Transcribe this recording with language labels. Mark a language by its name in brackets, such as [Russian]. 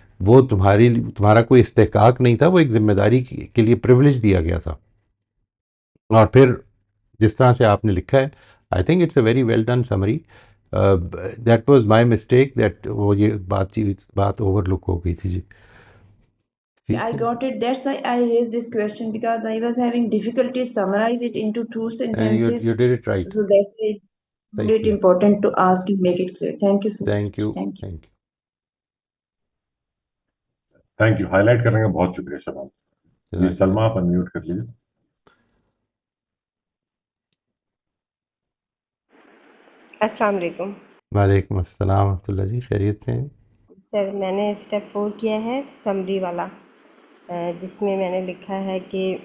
[Urdu] وہ تمہارا کوئی استحقاق نہیں تھا، وہ ایک ذمہ داری کے لیے پریولیج دیا گیا تھا. اور پھر جس طرح سے آپ نے لکھا ہے، [English] I think it's a very well done summary. That was my mistake that [Urdu] وہ یہ بات اوور لک ہو گئی تھی جی. [English] I got it. That's why I raised this question because I was having difficulty summarize it into 2 sentences. You did it right. So that's why I found it important to ask to make it clear. Thank you so much. Thank you. Thank you. Thank you. Thank you. [Urdu] High light کرنے کا بہت شکریہ شبان. جی سلمہ آپ unmute کر لیجیے. السلام علیکم. وعلیکم السلام ورحمۃ اللہ. جی خیریت سے ہیں سر میں نے اسٹیپ 4 کیا ہے سمری والا، جس میں میں نے لکھا ہے کہ